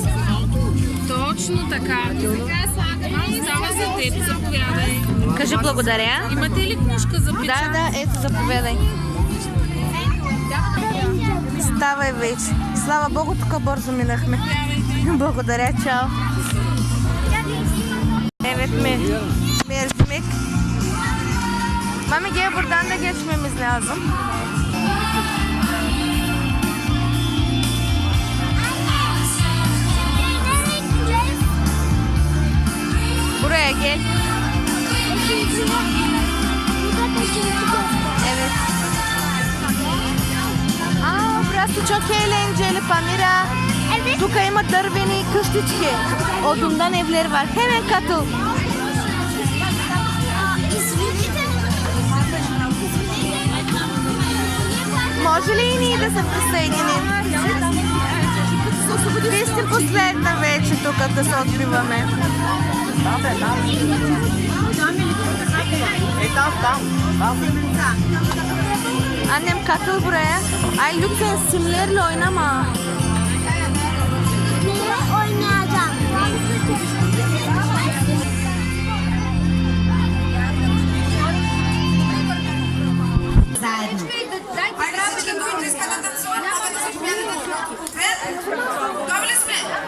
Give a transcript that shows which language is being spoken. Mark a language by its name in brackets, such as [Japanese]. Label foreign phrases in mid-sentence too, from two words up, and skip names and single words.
[Bulgarian] Точно така. Става за теб. Заповядай. Кажи благодаря. Имате ли книжка за печат? Да, ето, заповядай. Ставай вече. Слава Богу, тук бързо минахме. Благодаря, чао. [Turkish] Evet mi? Mercimek. Mami gel buradan da geçmemiz lazım. Buraya gel. Evet. Burası çok eğlenceli Pamira. Evet. [Bulgarian] Тука има dървени къщички. [Turkish] Odundan evleri var. Hemen katıl. [Bulgarian] Може ли и ние да се присъединим? Вие сте последна вече тук да се откриваме. [Turkish] Annem katıl buraya. Ay lütfen simlerle oynama. Neye oynayacağım? [Bulgarian] Готови ли сме?